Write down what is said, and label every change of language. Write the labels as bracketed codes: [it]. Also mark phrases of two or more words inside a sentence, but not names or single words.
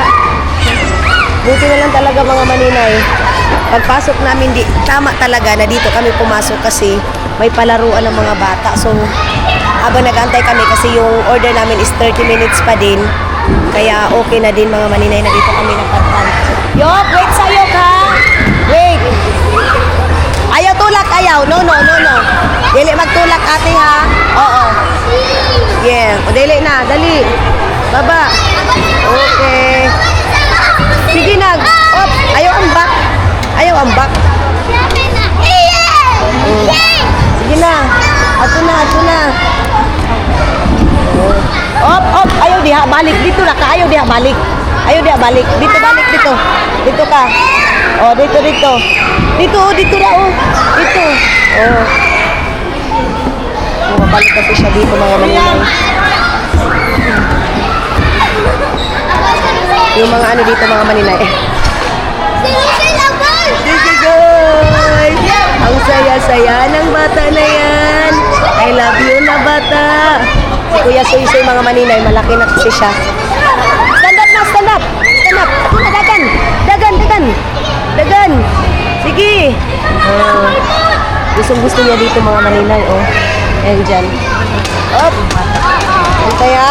[tl] Buti na lang talaga, mga maninay. Pagpasok namin, tama talaga na dito kami pumasok kasi may palaruan ng mga bata. So, habang nag-antay kami kasi yung order namin is 30 minutes pa din. Kaya okay na din, mga maninay, na dito kami napuntan. [ceb] Yok, wait sa'yo ka. Wait. Ayaw tulak, ayaw. No. Dili magtulak ate ha. Oo. Yeah. O dili na, dali. Baba. Okay. Sige na. Op. Ayaw ang back. Sige na. Ato na. Op. Ayaw diha, balik. Dito na ka. Ayaw diha, balik. Dito, balik dito. Dito ka. Oh, dito. Dito na, oh. Dito. Oh. [tl] Bumabalik kasi siya dito, mga maninay. Yung mga ano dito, mga maninay. Sige, guys. Ang saya-saya ng bata na yan. [en] I love you [tl] na bata. Si Kuya Soy-Soy, mga maninay, malaki na kasi siya. [en] Stand up. Dagan. [tl] Sige. Gustong-gusto niya dito, mga maninay, oh. Ayan dyan. Up. Antay ha.